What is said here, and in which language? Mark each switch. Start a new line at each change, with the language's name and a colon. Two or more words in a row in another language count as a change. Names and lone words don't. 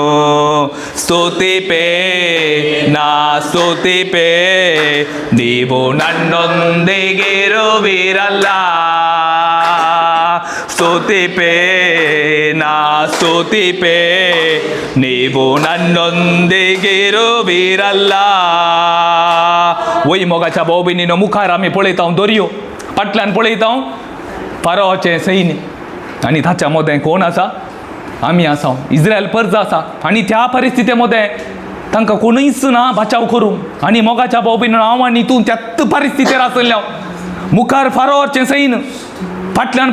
Kannada: ಸ್ತುತಿಪೇ ನಾ ಸ್ತುತಿಪೇ, ನೀವು ನನ್ನೊಂದಿಗಿರುವಿರಲ್ಲ. ಸ್ತುತಿಪೇ ನಾ ಸ್ತುತಿಪೇ, ನೀವು ನನ್ನೊಂದಿಗಿರುವಿರಲ್ಲ
Konkani: वही मोगाच्या भाऊबहिणीनं मुखार आम्ही पळयता दर्यो फाटल्यान पळयता फारोचे सैन्य आणि ताच्या मदें कोण आसा आमी आसा इस्रायल पर्ज आसा आणि त्या परिस्थिती मध्ये तांकां कोणीच ना बचाव करूंक आणि मोगाच्या भाऊबहिणीनं हांव आनी तूं त्याच परिस्थितीर आसल्या मुखार फारोचे सैन्य फाटल्यान